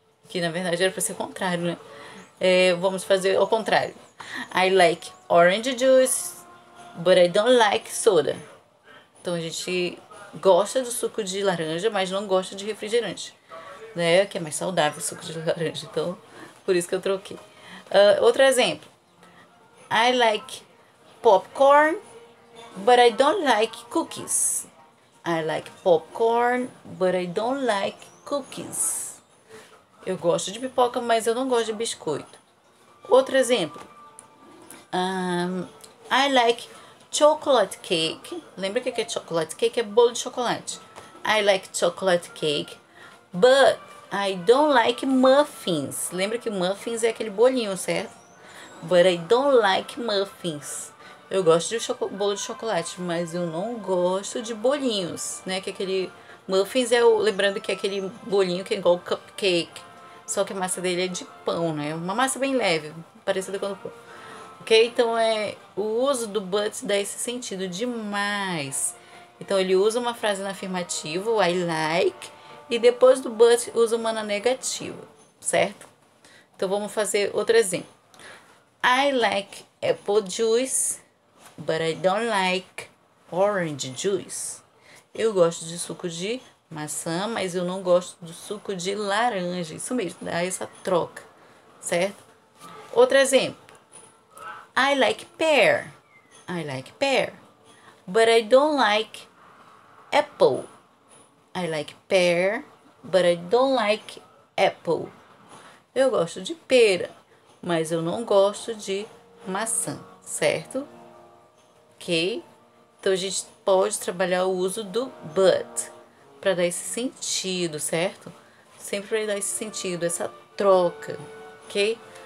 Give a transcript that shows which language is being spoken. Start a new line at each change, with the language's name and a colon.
Portuguese: Que na verdade era para ser o contrário, né? Vamos fazer ao contrário.
English: I like orange juice, but I don't like soda.
Portuguese: Então a gente gosta do suco de laranja, mas não gosta de refrigerante, né? Que é mais saudável o suco de laranja. Então, por isso que eu troquei. Outro exemplo.
English: I like popcorn, but I don't like cookies. I like popcorn, but I don't like cookies.
Portuguese: Eu gosto de pipoca, mas eu não gosto de biscoito. Outro exemplo.
English: I like chocolate cake.
Portuguese: Lembra o que é chocolate cake? É bolo de chocolate.
English: I like chocolate cake, but I don't like muffins.
Portuguese: Lembra que muffins é aquele bolinho, certo?
English: But I don't like muffins.
Portuguese: Eu gosto de bolo de chocolate, mas eu não gosto de bolinhos, né? Que aquele muffins lembrando que é aquele bolinho que é igual cupcake, só que a massa dele é de pão, né? Uma massa bem leve, parecida com o pão. Ok? Então o uso do but dá esse sentido demais. Então ele usa uma frase na afirmativa, o I like, e depois do but usa uma na negativa, certo? Então vamos fazer outro exemplo.
English: I like apple juice, but I don't like orange juice.
Portuguese: Eu gosto de suco de maçã, mas eu não gosto do suco de laranja. Isso mesmo, dá essa troca, certo? Outro exemplo.
English: I like pear. I like pear, but I don't like apple. I like pear, but I don't like apple.
Portuguese: Eu gosto de pera, mas eu não gosto de maçã, certo? Ok? Então a gente pode trabalhar o uso do but para dar esse sentido, certo? Sempre vai dar esse sentido, essa troca, ok?